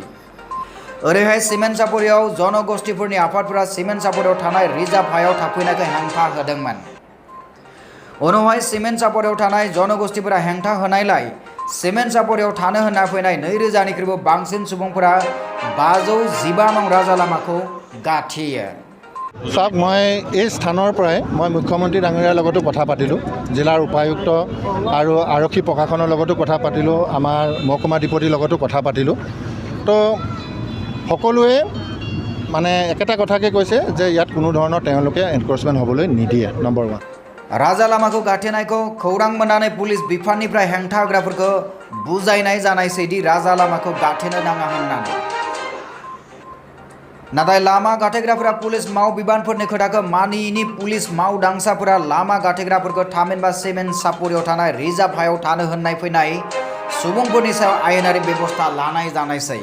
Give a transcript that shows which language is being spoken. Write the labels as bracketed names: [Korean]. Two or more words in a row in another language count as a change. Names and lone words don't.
[Bodo] ओरैहाय सिमेन्ट सापरियाव जनगोष्ठीफोरनि आफादफोरा सिमेन्ट सापरियाव थानाय रिजार्भ हायाव थाफैनायखौ हेंथा होदोंमोन। उनावहाय सिमेन्ट सापरियाव थानाय जनगोष्ठीफोरा हेंथा होनायलाय सिमेन्ट सापरियाव थानो होनना फैनाय 2000निख्रुइबो बांसिन सुबुंफोरा 512 नং राजा लामाखौ गाठियो। [Assamese] চাওক, মই এই স্থানৰ পৰাই মই মুখ্যমন্ত্ৰী ডাঙৰীয়াৰ লগতো কথা পাতিলোঁ, জিলাৰ উপায়ুক্ত আৰু আৰক্ষী প্ৰশাসনৰ লগতো কথা পাতিলোঁ, আমাৰ মহকুমা ডিপটিৰ লগতো কথা পাতিলোঁ। তো সকলোৱে মানে একেটা কথাকে কৈছে যে ইয়াত কোনো ধৰণৰ তেওঁলোকে এনক্ৰচমেণ্ট হ'বলৈ নিদিয়ে। নম্বৰ 1 [Bodo] राजा लामाखौ गाथेनायखौ खौरां मोननानै पुलिस बिफाननिफ्राय हेंथा होग्राफोरखौ बुजायनाय जानायसैदि राजा लामाखौ गाथेनो नाङा होननानै। नाथाय लामा गाथेग्राफोरा पुलिस मावबिबानफोरनि खोथाखौ मानियिनि पुलिस मावदांसाफोरा लामा गाथेग्राफोरखौ थामहिनबा सिमेन्ट सापरियाव थानाय रिजार्भ हायाव थानो होननाय फैनाय सुबुंफोरनि सायाव आयेनारि बेबस्था लानाय जानायसै।